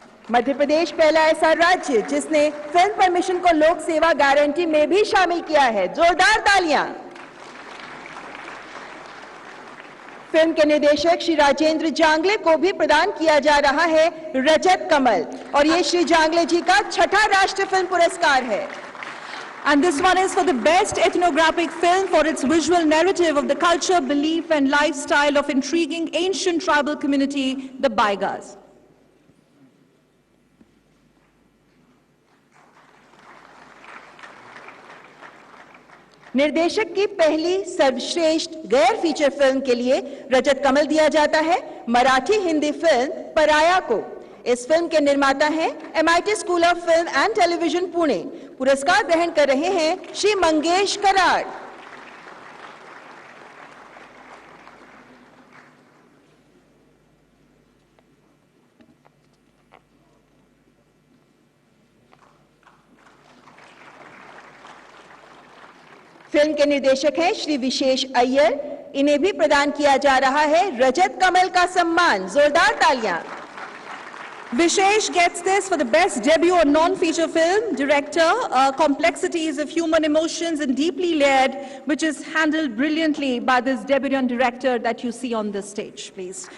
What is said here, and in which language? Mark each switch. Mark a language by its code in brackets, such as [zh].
[hi] मध्य प्रदेश पहला ऐसा राज्य जिसने फिल्म परमिशन को लोक सेवा गारंटी में भी शामिल किया है। जोरदार तालियां। फिल्म के निर्देशक श्री राजेंद्र जांगले को भी प्रदान किया जा रहा है रजत कमल और ये श्री जांगले जी का 6ठा राष्ट्रीय फिल्म पुरस्कार है। [en] And this one is for the Best Ethnographic Film for its visual narrative of the culture, belief and lifestyle of intriguing ancient tribal community, the Baigas. [hi] निर्देशक की पहली सर्वश्रेष्ठ गैर फीचर फिल्म के लिए रजत कमल दिया जाता है मराठी हिंदी फिल्म पराया को। इस फिल्म के निर्माता हैं MIT school of film and television Pune. पुरस्कार ग्रहण कर रहे हैं श्री मंगेश कराड़। फिल्म के निर्देशक हैं श्री विशेष अय्यर। इन्हें भी प्रदान किया जा रहा है रजत कमल का सम्मान। जोरदार तालियां। [en] Vishesh gets this for the best debut or non-feature film director, complexities of human emotions and deeply layered, which is handled brilliantly by this debutant director that you see on this stage, please.